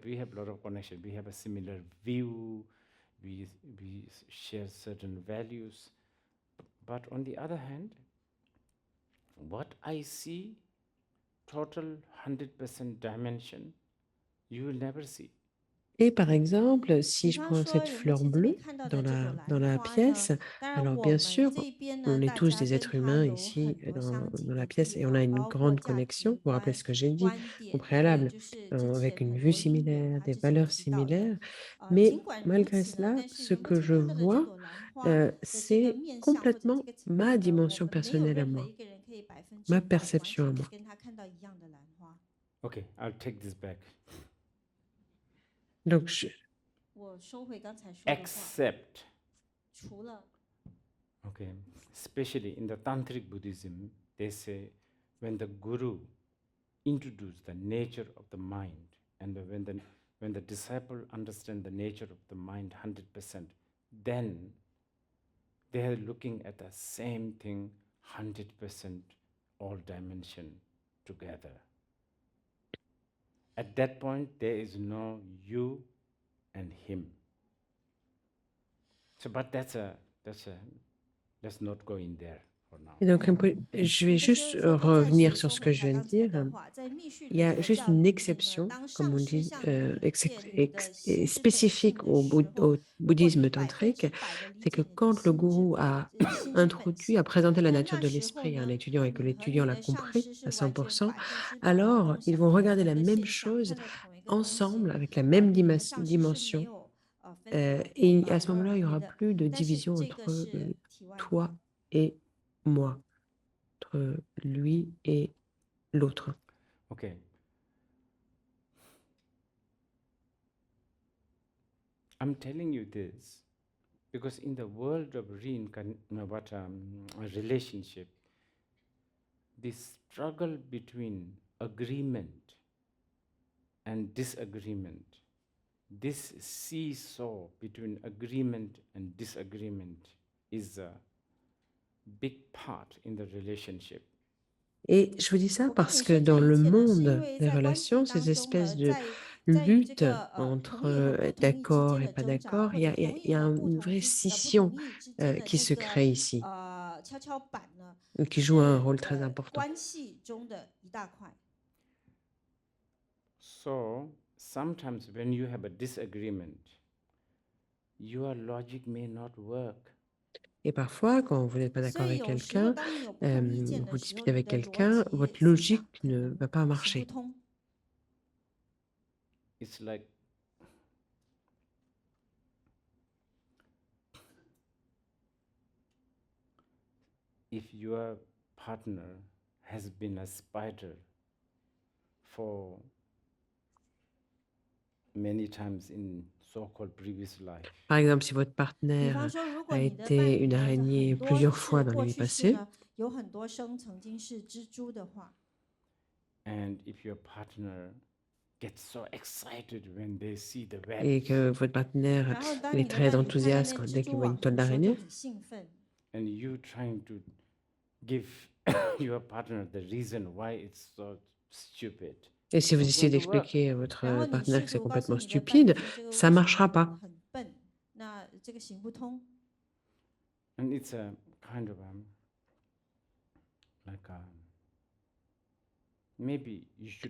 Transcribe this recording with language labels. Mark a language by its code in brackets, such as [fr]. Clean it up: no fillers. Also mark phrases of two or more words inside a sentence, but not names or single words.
[en] We have a lot of connection. We have a similar view. We share certain values. But on the other hand, what I see, total 100% dimension, you will never see. [fr] Et par exemple, si [zh] 比 [fr] je [zh] 方 [fr] prends [zh] 说， [fr] cette [zh] 人们 [fr] fleur [zh] 在这边 [fr] bleue [zh] 看到 [fr] dans [zh] 的这朵 [fr] dans [zh] 兰 [fr] la [zh] 花呢， [fr] pièce, [zh] 当然 [fr] alors [zh] 我 [fr] bien [zh] 们 [fr] sûr, [zh] 这边 [fr] on [zh] 呢， [fr] est [zh] 大 [fr] tous [zh] 家 [fr] des [zh] 跟 [fr] êtres [zh] 它 [fr] humains [zh] 有 [fr] ici [zh] 很多相近 [fr] dans la [zh] 的 [fr] pièce [zh] 地 [fr] et on a [zh] 方， [fr] une [zh] 包括 [fr] grande [zh] 价值 [fr] connexion. Vous vous rappelez [zh] 观、 [fr] ce que j'ai dit [zh] 观 [fr] au [zh] 点，还有 [fr] préalable, [zh] 就是之 [fr] avec [zh] 前 [fr] une [zh] 很 [fr] vue [zh] 多因缘， [fr] similaire, [zh] 他 [fr] des [zh] 之前 [fr] valeurs [zh] 提到的。 [fr] similaires. [zh] 尽 [fr] Mais [zh] 管如 [fr] malgré [zh] 此呢， [fr] cela, [zh] 但是 [fr] ce [zh] 人们 [fr] que [zh] 只 [fr] je [zh] 看到的这 [fr] vois, [zh] 朵兰花的这个 [fr] c'est [zh] 面相或者这 [fr] complètement [zh] 个层 [fr] ma [zh] 面呢，我 [fr] dimension [zh] 们没有 [fr] personnelle à [zh] 任何 [fr] moi, [zh] 一个人可以100% [fr] ma [zh] 完 [fr] perception à [zh] 全的 [fr] moi. [zh] 跟他看到一样的兰花。 [en] Okay, I'll take this back. [fr] Donc, [zh] 我收回刚才说的话， [en] Except, [zh] 除了 [en] okay, especially in the Tantric Buddhism, they say when the Guru introduced the nature of the mind, and when the disciple understands the nature of the mind 100%, then they are looking at the same thing 100% all dimension together. At that point, there is no you and him. So, but let's not go in there for now. [fr] et donc, je vais [zh] 那 [fr] juste [zh] 就是说，可以暂 [fr] revenir [zh] 时 [fr] sur [zh] 收 [fr] ce [zh] 回 [fr] que je [zh] 他 [fr] viens [zh] 刚 [fr] de [zh] 才 [fr] dire. [zh] 的话，在密续 [fr] Il y a [zh] 的 [fr] juste [zh] 教 [fr] une [zh] 里面呢， [fr] exception, [zh] 当 [fr] comme on [zh] 上师 [fr] dit, [zh] 向你建立的心是本性 [fr] spécifique [zh] 的时候， [fr] au [zh] 如果 [fr] bouddhisme [zh] 你 [fr] tantrique, [zh] 100%的理 [fr] c'est [zh] 解 [fr] que [zh] 你的 [fr] quand le [zh] 心之 [fr] gourou a [zh] 心之本 [fr] introduit, a [zh] 性， [fr] présenté la [zh] 那 [fr] nature [zh] 那 [fr] de [zh] 时候 [fr] l'esprit à un [zh] 呢， [fr] étudiant et que [zh] 你和 [fr] l'étudiant [zh] 你 [fr] l'a [zh] 的上 [fr] compris [zh] 师是 [fr] à [zh] 完全 [fr] 100%, [zh] 100%的 [fr] alors [zh] 共 [fr] ils [zh] 享 [fr] vont [zh] 同 [fr] regarder [zh] 一 [fr] la [zh] 个 [fr] même [zh] 现象， [fr] chose [zh] 看到同一个东西， [fr] ensemble avec la [zh] 你 [fr] même [zh] 和上师是没 [fr] dimension. [zh] 有分开 [fr] Et [zh] 或 [fr] à ce [zh] 二 [fr] moment-là, il n'y [zh] 为 [fr] aura [zh] 的。 [fr] plus de [zh] 但是 [fr] division [zh] 这个 [fr] entre [zh] 是题外话。 [fr] toi et moi, entre lui et l'autre. [en] Okay. I'm telling you this because in the world of relationship, the struggle between agreement and disagreement, this seesaw between agreement and disagreement is a big part in the relationship. [fr] Et je vous dis ça [zh] 我跟你 [fr] parce que [zh] 说这 [fr] dans [zh] 一 [fr] le [zh] 切呢，是因 [fr] monde [zh] 为 [fr] des [zh] 在关系 [fr] relations, [zh] 当 [fr] ces [zh] 中 [fr] espèces [zh] 呢， [fr] de [zh] 在于这 [fr] lutte [zh] 个同 [fr] entre [zh] 意和不同意之 [fr] d'accord [zh] 间 [fr] et [zh] 的 [fr] pas [zh] 挣扎， [fr] d'accord, [zh] 或 [fr] il [zh] 者 [fr] y a, [zh] 同意 [fr] il y a [zh] 和不 [fr] une [zh] 同 [fr] vraie [zh] 不 [fr] scission [zh] 同意之间的 [fr] qui [zh] 这 [fr] se [zh] 个 [fr] crée ici, [zh] 跷跷板呢， [fr] qui [zh] 是 [fr] joue un rôle très important. [zh] 关系中的一大块。 [en] So sometimes when you have a disagreement, your logic may not work. [fr] Et parfois, quand vous n'êtes pas [zh] 所 [fr] d'accord [zh] 以 [fr] avec [zh] 有时候 [fr] quelqu'un, [zh] 当你有不同意见 [fr] vous [zh] 的时候， [fr] disputez [zh] 你 [fr] avec [zh] 的逻 [fr] quelqu'un, [zh] 辑 [fr] votre [zh] 思 [fr] logique [zh] 想可 [fr] ne [zh] 能 [fr] va pas [zh] 行不 [fr] marcher. [zh] 通。 [en] It's like if your partner has been a spider for many times in so-called previous life, [fr] Par exemple, si votre [zh] 比 [fr] partenaire [zh] 方说，如果 [fr] a [zh] 你的伴 [fr] été [zh] 侣 [fr] une [zh] 呢，很 [fr] araignée [zh] 多 [fr] plusieurs [zh] 是 [fr] fois dans [zh] 过 [fr] les vies [zh] 去式 [fr] passées, [zh] 呢，有很多生曾经是蜘蛛的话， [en] and if your partner gets so excited when they see the web, [fr] et que votre partenaire [zh] 然后当 [fr] il [zh] 你 [fr] est [zh] 的 [fr] très [zh] 伴侣看到 [fr] enthousiaste [zh] 那 [fr] quand, [zh] 蜘 [fr] dès [zh] 蛛 [fr] qu'il voit [zh] 网 [fr] une toile [zh] 的时候就 [fr] d'araignée, [zh] 很兴奋， [en] and you trying to give your partner the reason why it's so stupid. [fr] et si vous [en] Not [fr] essayez [en] going to work. [fr] d'expliquer à votre [zh] 然后你 [fr] partenaire [zh] 试 [fr] que c'est [zh] 图告诉 [fr] complètement [zh] 你的伴侣 [fr] stupide, [zh] 说这个 [fr] ça [zh] 为什 [fr] marchera [zh] 么 [fr] pas. [zh] 很笨，那这个行不通。 [en] And it's a kind of like maybe you should